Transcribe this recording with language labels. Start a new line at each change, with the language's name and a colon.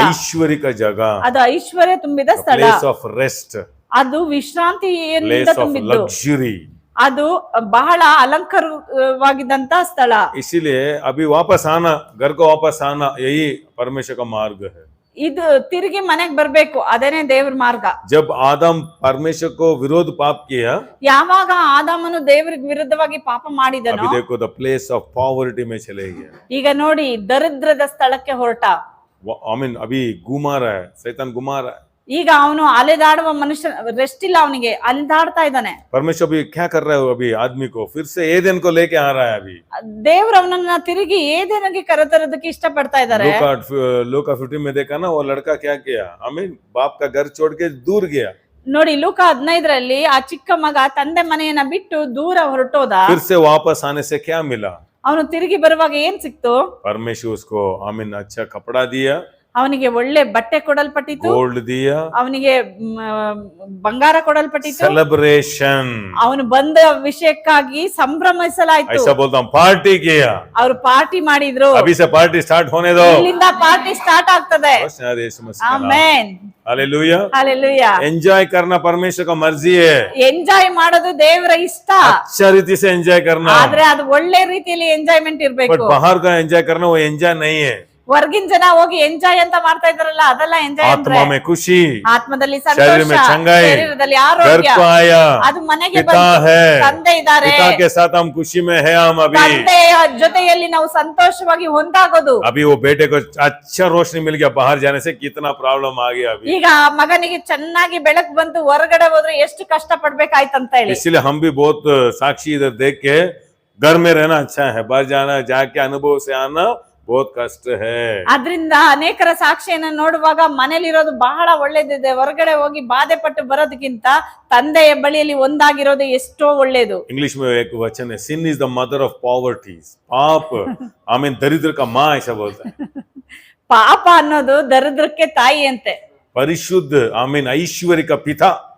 Hindi: ऐश्वर्य का जगह,
Kannada: ಅದು ಐಶ್ವರ್ಯ ತುಂಬಿದ ಸ್ಥಳ,
English: place of rest,
Kannada: ಅದು ವಿಶ್ರಾಂತಿಯಿಂದ
English: place of
Kannada: ತುಂಬಿದ್ದು,
English: luxury,
Kannada: ಅದು ಬಹಳ ಅಲಂಕಾರವಾಗಿದ್ದಂತ ಸ್ಥಳ.
Hindi: इसीलिए अभी वापस आना, घर को वापस आना, यही परमेश्वर का मार्ग है.
Kannada: ಇದು ತಿರುಗಿ ಮನೆಗೆ ಬರ್ಬೇಕು, ಅದೇನೇ ದೇವ್ರ ಮಾರ್ಗ.
Hindi: जब आदम परमेश्वर को विरोध पाप किया,
Kannada: ಯಾವಾಗ ಆದಾಮನು ದೇವರಿಗೆ ವಿರುದ್ಧವಾಗಿ ಪಾಪ ಮಾಡಿದನೋ,
Hindi: अभी देखो
English: the place of poverty
Hindi: में चले गया.
Kannada: ಈಗ ನೋಡಿ ದರಿದ್ರದ ಸ್ಥಳಕ್ಕೆ ಹೊರಟ.
English: I mean
Hindi: अभी घुमा रहा है, शैतान घुमा रहा है.
Kannada: ಈಗ ಅವನು ಅಲೆದಾಡುವ ಮನುಷ್ಯ, ರೆಸ್ಟ್ ಇಲ್ಲ ಅವನಿಗೆ, ಅಲೆದಾಡ್ತಾ ಇದ್ದಾನೆ.
Hindi: परमेश्वर अभी क्या कर रहा है अभी आदमी को फिर से एदेन को लेके आ रहा है अभी.
Kannada: ದೇವ್ರು ಅವನನ್ನ ತಿರುಗಿ ಏದೇನಿಗೆ ಕರೆತರೋದಕ್ಕೆ ಇಷ್ಟಪಡ್ತಾ ಇದ್ದಾರೆ.
Hindi: लूका 15 में देखा ना, वो लड़का क्या किया, आमीन, बाप का घर छोड़ के दूर गया.
Kannada: ನೋಡಿ, ಲೂಕ 15ರಲ್ಲಿ ಆ ಚಿಕ್ಕ ಮಗ ತಂದೆ ಮನೆಯನ್ನ ಬಿಟ್ಟು ದೂರ ಹೊರಟೋದ.
Hindi: फिर से वापस आने से क्या मिला,
Kannada: ಅವನು ತಿರುಗಿ ಬರುವಾಗ ಏನ್ ಸಿಕ್ತು?
Hindi: परमेश्वर उसको आमीन अच्छा कपड़ा दिया,
Kannada: ಅವನಿಗೆ ಒಳ್ಳೆ ಬಟ್ಟೆ ಕೊಡಲ್ಪಟ್ಟಿತು,
Hindi: गोल्ड दिया,
Kannada: ಅವನಿಗೆ ಬಂಗಾರ ಕೊಡಲ್ಪಟ್ಟಿತು,
English: Celebration.
Kannada: ಅವನು ಬಂದ ವಿಷಯಕ್ಕಾಗಿ ಸಂಭ್ರಮಿಸಲಾಯ್ತು.
Hindi: ऐसा बोलता हूँ, पार्टी किया.
Kannada: ಅವರು ಪಾರ್ಟಿ ಮಾಡಿದ್ರು.
Hindi: अभी से पार्टी स्टार्ट होने दो.
Kannada: ಇಲ್ಲಿಂದ ಪಾರ್ಟಿ ಸ್ಟಾರ್ಟ್ ಆಗ್ತದೆ. Amen,
Hindi: hallelujah.
Kannada: ಹಾಲೆಲೂಯಾ.
Hindi: एंजॉय करना परमेश्वर का मर्जी है.
Kannada: ಎಂಜಾಯ್ ಮಾಡೋದು ದೇವರ ಇಷ್ಟ,
Hindi: अच्छा रीति से एंजॉय करना.
Kannada: ಆದ್ರೆ ಅದು ಒಳ್ಳೆ ರೀತಿಯಲ್ಲಿ ಎಂಜಾಯ್ಮೆಂಟ್
English: but
Kannada: ಇರ್ಬೇಕು.
Hindi: बाहर का एंजॉय करना वो एंजॉय नहीं है.
Kannada: ಹೊರಗಿನ ಜನ ಹೋಗಿ ಎಂಜಾಯ್ ಅಂತ ಮಾಡ್ತಾ ಇದಾರಲ್ಲ, ಅದೆಲ್ಲ ಎಂಜಾಯ್ ಅಂದ್ರೆ
Hindi: आत्मा में खुशी,
Kannada: ಆತ್ಮದಲ್ಲಿ
Hindi: शरीर में
Kannada: ಸಂತೋಷ,
Hindi: चंगाई,
Kannada: ಶರೀರದಲ್ಲಿ
Hindi: घर
Kannada: ಆರೋಗ್ಯ.
Hindi: को आया,
Kannada: ಅದು ಮನೆಗೆ
Hindi: पिता है,
Kannada: ತಂದೆ ಇದ್ದಾರೆ,
Hindi: पिता के साथ हम खुशी में है. हम अभी
Kannada: ತಂದೆಯ ಜೊತೆಯಲ್ಲಿ ನಾವು ಸಂತೋಷವಾಗಿ ಹೊಂದಾಗೋದು.
Hindi: अभी वो बेटे को अच्छा रोशनी मिल गया, बाहर जाने से कितना प्रॉब्लम आ गया अभी.
Kannada: ಈಗ ಮಗನಿಗೆ ಚೆನ್ನಾಗಿ ಬೆಳಕು ಬಂತು, ಹೊರಗಡೆ ಹೋದ್ರೆ ಎಷ್ಟು ಕಷ್ಟ ಪಡ್ಬೇಕಾಯ್ತಂತ ಹೇಳಿ.
Hindi: इसलिए हम भी बहुत साक्षी इधर देख के घर में रहना अच्छा है, बाहर जाना जाके अनुभव से आना बहुत कष्ट है.
Kannada: ಅದ್ರಿಂದ ಅನೇಕರ ಸಾಕ್ಷಿಯನ್ನ ನೋಡುವಾಗ ಮನೇಲಿರೋದು ಬಹಳ ಒಳ್ಳೇದಿದೆ, ಹೊರಗಡೆ ಹೋಗಿ ಬಾಧೆ ಪಟ್ಟು ಬರೋದಕ್ಕಿಂತ ತಂದೆಯ ಬಳಿಯಲ್ಲಿ ಒಂದಾಗಿರೋದು ಎಷ್ಟೋ ಒಳ್ಳೇದು.
Hindi: इंग्लिश में एक वचन है,
English: sin is the mother of poverty.
Hindi: पाप आमीन दरिद्र का माँ ऐसा बोलता है.
Kannada: ಪಾಪ ಅನ್ನೋದು ದರಿದ್ರಕ್ಕೆ ತಾಯಿ ಅಂತೆ.
Hindi: परिशुद्ध आमीन ऐश्वर्य का पिता.